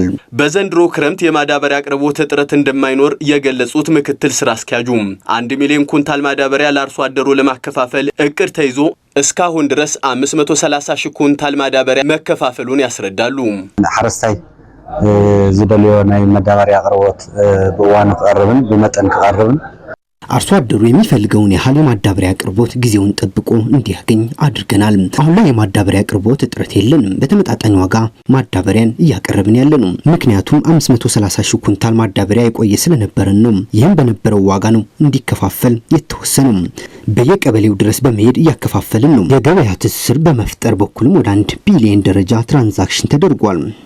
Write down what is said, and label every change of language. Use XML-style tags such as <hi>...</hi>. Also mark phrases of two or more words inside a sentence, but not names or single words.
<am>በዘንድሮ ክረምት የማዳበሪያ አቅርቦት እጥረት እንደማይኖር የገለጹት ምክትል ስራ አስኪያጁ 1 ሚሊዮን ኩንታል ማዳበሪያ ለአርሶ አደሩ ለማከፋፈል እቅድ ተይዞ እስካሁን ድረስ 530,000 ኩንታል ማዳበሪያ መከፋፈሉን ያስረዳሉ።</am> <ti>ሓረስታይ ዝደልዮ ናይ ማዳበሪያ አቅርቦት በዋኑ ከቀርብን በመጠን ከቀርብን</ti> <am>አርሶ አደሩ የሚፈልገውን ያህል የማዳበሪያ አቅርቦት ጊዜውን ጠብቆ እንዲያገኝ አድርገናል። አሁን ላይ የማዳበሪያ አቅርቦት እጥረት የለንም። በተመጣጣኝ ዋጋ ማዳበሪያን እያቀረብን ያለነው ምክንያቱም 530,000 ኩንታል ማዳበሪያ የቆየ ስለነበረን ነው። ይህም በነበረው ዋጋ ነው እንዲከፋፈል የተወሰነው። በየቀበሌው ድረስ በመሄድ እያከፋፈልን ነው። የገበያ ትስስር በመፍጠር በኩልም ወደ 1 ቢሊዮን ደረጃ ትራንዛክሽን ተደርጓል።</am>